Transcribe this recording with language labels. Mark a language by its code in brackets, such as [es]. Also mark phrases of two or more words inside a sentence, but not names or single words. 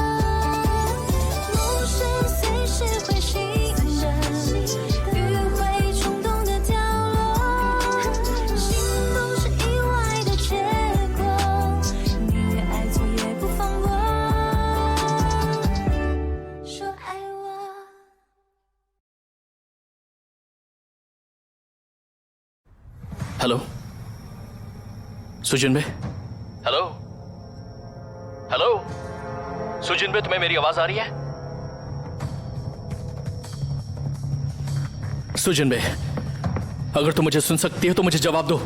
[zh] 梦是随时会醒的，雨会冲动的掉落，心都是意外的结果，宁愿爱错也不放过。说爱我。 [hi] हेलो सुजिन भाई। हेलो हेलो सुजिन भाई, तुम्हें मेरी आवाज आ रही है? सुजिन भाई, अगर तुम मुझे सुन सकती हो तो मुझे जवाब दो।